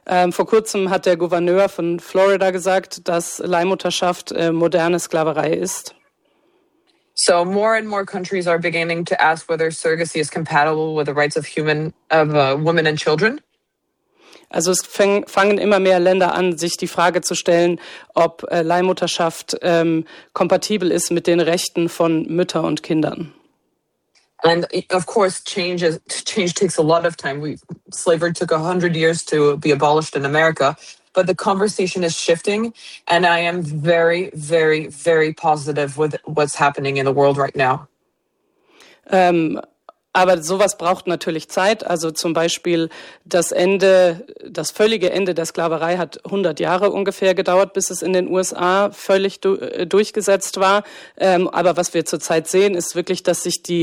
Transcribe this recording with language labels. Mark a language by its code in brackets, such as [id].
[de] Vor kurzem hat der Gouverneur von Florida gesagt, dass Leihmutterschaft moderne Sklaverei ist. [en] So more and more countries are beginning to ask whether surrogacy is compatible with the rights of women and children. [de] Also es fangen immer mehr Länder an, sich die Frage zu stellen, ob Leihmutterschaft kompatibel ist mit den Rechten von Mütter und Kindern. [en] And of course change takes a lot of time. Slavery took 100 years to be abolished in America, but the conversation is shifting and I am very, very, very positive with what's happening in the world right now. [de] Aber sowas braucht natürlich Zeit. Also zum Beispiel das völlige Ende der Sklaverei hat 100 Jahre ungefähr gedauert, bis es in den USA völlig durchgesetzt war. Aber was wir zurzeit sehen, ist wirklich, dass sich